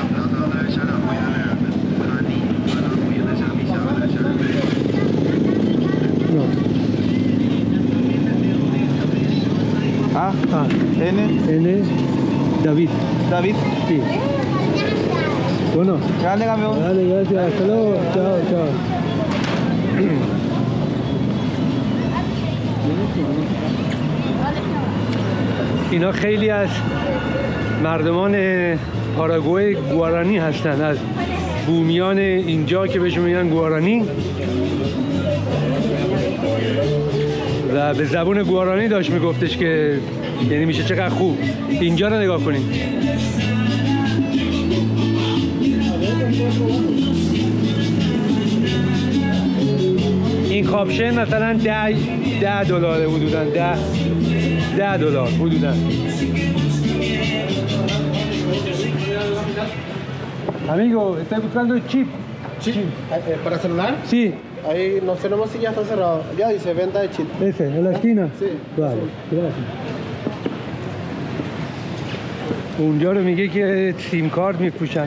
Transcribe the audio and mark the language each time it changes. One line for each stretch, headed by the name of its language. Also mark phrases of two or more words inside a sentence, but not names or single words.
Spanish: No. Ah, N. N. David. David. Sí. Bueno. Grande campeón. Dale, gracias. Hasta luego. Chao, chao.
Persian: اینا خیلی از مردمان پاراگوئه گوارانی هستن، از بومیان اینجا که بهشون میگن گوارانی. و به زبون گوارانی داشت میگفتش که یعنی میشه چقدر خوب. اینجا رو نگاه کنید. این کاپشن مثلا $10 حدوداً، $10 حدوداً.
Spanish: Amigo, estoy buscando chip. ¿Para celular? Sí. Ahí no sé si ya está cerrado. Ya dice venta de chip. Ese, en la esquina. Sí. Vale, gracias.
Persian: اونجا رو میگه که سیم کارت میفروشن.